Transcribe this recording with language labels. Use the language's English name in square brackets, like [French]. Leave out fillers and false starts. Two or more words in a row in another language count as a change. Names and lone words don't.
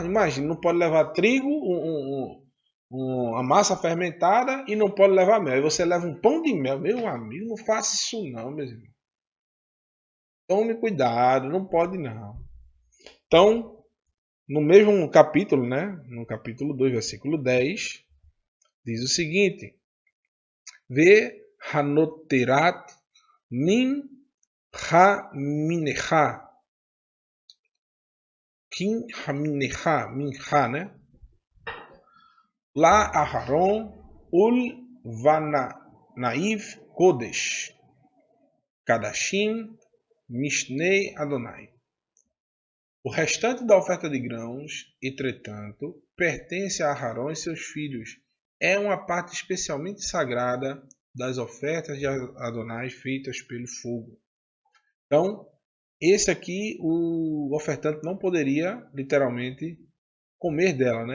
[Portuguese] Imagina, não pode levar trigo, uma massa fermentada e não pode levar mel. E você leva um pão de mel. Meu amigo, não faça isso não, meus irmãos. Tome cuidado, não pode não. Então, no mesmo capítulo, né? No capítulo 2, versículo 10, diz o seguinte: [Hebrew] והנותרת מן המנחה. כי המנחה, מנחה, né? לאהרן ולבניו קדש. קדשים מאשי יהוה. [Portuguese] O restante da oferta de grãos, entretanto, pertence a Aharon e seus filhos. É uma parte especialmente sagrada das ofertas de Adonai feitas pelo fogo. Então, esse aqui, o ofertante não poderia, literalmente, comer dela, né?